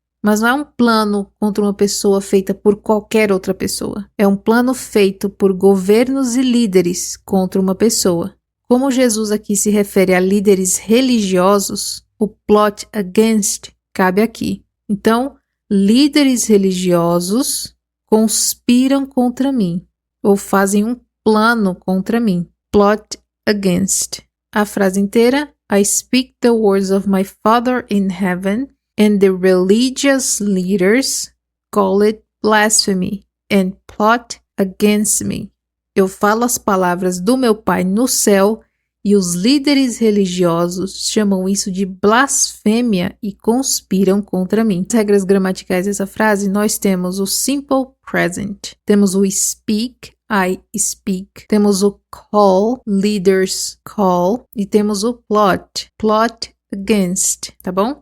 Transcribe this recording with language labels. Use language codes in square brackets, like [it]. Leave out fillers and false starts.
[pt] Mas não é um plano contra uma pessoa feita por qualquer outra pessoa. É um plano feito por governos e líderes contra uma pessoa. Como Jesus aqui se refere a líderes religiosos, o plot against cabe aqui. Então, líderes religiosos conspiram contra mim, ou fazem um plano contra mim. [en] Plot against. [pt] A frase inteira: [en] I speak the words of my Father in heaven, and the religious leaders call it blasphemy and plot against me. [pt] Eu falo as palavras do meu Pai no céu e os líderes religiosos chamam isso de blasfêmia e conspiram contra mim. As regras gramaticais dessa frase, nós temos o simple present, temos o speak, I speak, temos o call, leaders call, e temos o plot, plot against, tá bom?